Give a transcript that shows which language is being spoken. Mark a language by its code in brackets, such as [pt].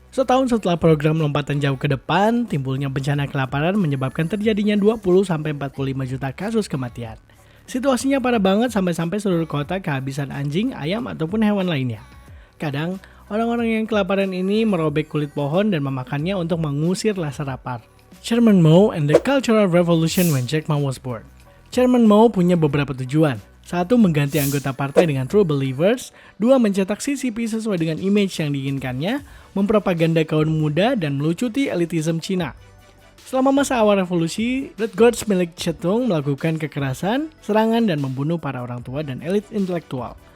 [id] Setahun setelah program lompatan jauh ke depan, timbulnya bencana kelaparan menyebabkan terjadinya 20-45 juta kasus kematian. Situasinya parah banget sampai-sampai seluruh kota kehabisan anjing, ayam, ataupun hewan lainnya. Kadang, orang-orang yang kelaparan ini merobek kulit pohon dan memakannya untuk mengusir rasa lapar. [en] Chairman Mao and the Cultural Revolution when Jack Ma was born. [id] Chairman Mao punya beberapa tujuan. 1. Mengganti anggota partai dengan [en] true believers. [id] 2. Mencetak CCP sesuai dengan image yang diinginkannya. Mempropaganda kaum muda dan melucuti elitisme Cina. Selama masa awal revolusi, Red Guards milik Chetung melakukan kekerasan, serangan, dan membunuh para orang tua dan elit intelektual.